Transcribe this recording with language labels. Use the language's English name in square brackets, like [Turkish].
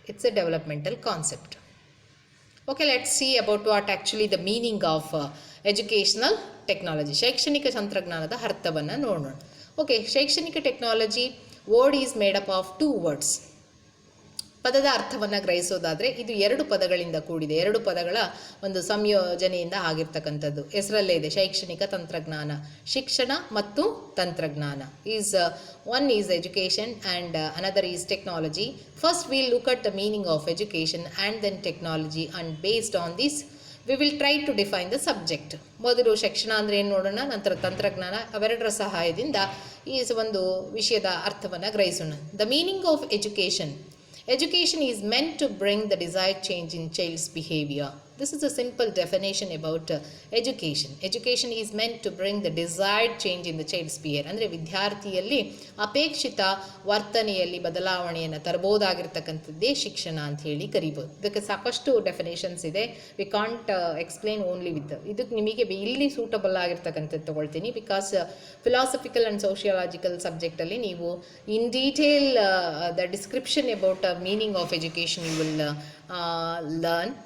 [English] It's a developmental concept. Okay, let's see about what actually the meaning of educational technology. [Kannada] ಶೈಕ್ಷಣಿಕ ತಂತ್ರಜ್ಞಾನದ ಅರ್ಥವನ್ನು ನೋಡೋಣ. [English] Okay, ಶೈಕ್ಷಣಿಕ technology word is made up of 2 words. [Kannada] ಪದದ ಅರ್ಥವನ್ನು ಗ್ರಹಿಸೋದಾದರೆ ಇದು 2 ಪದಗಳಿಂದ ಕೂಡಿದೆ. 2 ಪದಗಳ ಒಂದು ಸಂಯೋಜನೆಯಿಂದ ಆಗಿರ್ತಕ್ಕಂಥದ್ದು. ಹೆಸರಲ್ಲೇ ಇದೆ ಶೈಕ್ಷಣಿಕ ತಂತ್ರಜ್ಞಾನ. ಶಿಕ್ಷಣ ಮತ್ತು ತಂತ್ರಜ್ಞಾನ [English] one is education and another is technology. First we'll look at the meaning of education and then technology, and based on this we will try to define the subject. [Kannada] ಮೊದಲು ಶಿಕ್ಷಣ ಅಂದರೆ ಏನು ನೋಡೋಣ, ನಂತರ ತಂತ್ರಜ್ಞಾನ. ಅವೆರಡರ ಸಹಾಯದಿಂದ ಈ ಒಂದು ವಿಷಯದ ಅರ್ಥವನ್ನು ಗ್ರಹಿಸೋಣ. [English] The meaning of education. Education is meant to bring the desired change in child's behavior. This is a simple definition about education. Education is meant to bring the desired change in the child's behavior. [Kannada] ಅಂದರೆ ವಿದ್ಯಾರ್ಥಿಯಲ್ಲಿ ಅಪೇಕ್ಷಿತ ವರ್ತನೆಯಲ್ಲಿ ಬದಲಾವಣೆಯನ್ನು ತರಬಹುದಾಗಿರ್ತಕ್ಕಂಥದ್ದೇ ಶಿಕ್ಷಣ ಅಂತ ಹೇಳಿ ಕರಿಬೋದು. ಇದಕ್ಕೆ ಸಾಕಷ್ಟು definitions ಇದೆ. [English] we can't explain only with [Kannada] ಇದಕ್ಕೆ ನಿಮಗೆ ಇಲ್ಲಿ ಸೂಟಬಲ್ ಆಗಿರ್ತಕ್ಕಂಥದ್ದು ತಗೊಳ್ತೀನಿ. [English] Because philosophical and sociological ಸಬ್ಜೆಕ್ಟಲ್ಲಿ ನೀವು in detail the description about meaning of education you will learn.